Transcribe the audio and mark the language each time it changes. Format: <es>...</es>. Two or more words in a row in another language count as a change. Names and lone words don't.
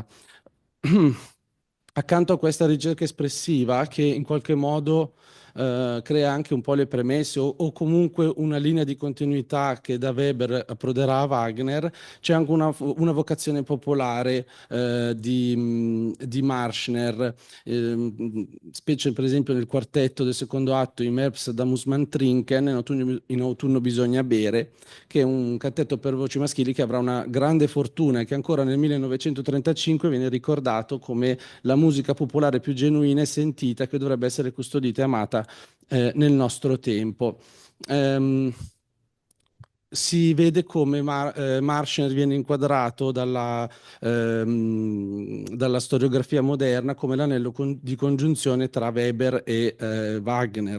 <it>Accanto a questa ricerca espressiva, che in qualche modo crea anche un po' le premesse o comunque una linea di continuità che da Weber approderà a Wagner, c'è anche una vocazione popolare di Marschner, specie per esempio nel quartetto del secondo atto Im Herbst da muss man trinken, in autunno bisogna bere, che è un cantetto per voci maschili che avrà una grande fortuna e che ancora nel 1935 viene ricordato come la musica popolare più genuina e sentita, che dovrebbe essere custodita e amata nel nostro tempo. Si vede come Marschner viene inquadrato dalla storiografia moderna come l'anello di congiunzione tra Weber e Wagner,</it>